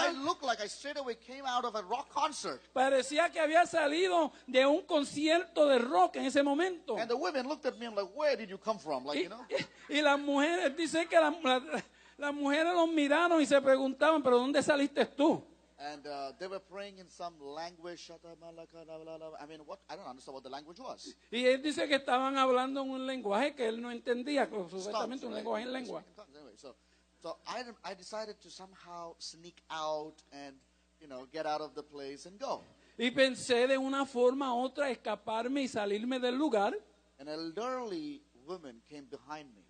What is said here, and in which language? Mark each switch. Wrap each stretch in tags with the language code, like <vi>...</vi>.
<en>I looked like I straight away came out of a rock concert.</en> <es>Parecía que había salido de un concierto de rock en ese momento.</es> <en>And the women looked at me and like, where did you come from? Like, you know.</en> <es>Y las mujeres, dice que las mujeres los miraron y se preguntaban, ¿pero dónde saliste tú?</es> <en>And they were praying in some language. I mean, what? I don't understand what the language was.</en> <es>Y él dice que estaban hablando en un lenguaje que él no entendía, supuestamente un</es> <en>Tongues,</en> <es>lenguaje en</es> <en>right?</en> <es>lengua.</es> <en>Anyway, so I decided to somehow sneak out and, you know, get out of the place and go.</en> <es>Y pensé de una forma u otra escaparme y salirme del lugar.</es> <en>An elderly woman came behind me.</en>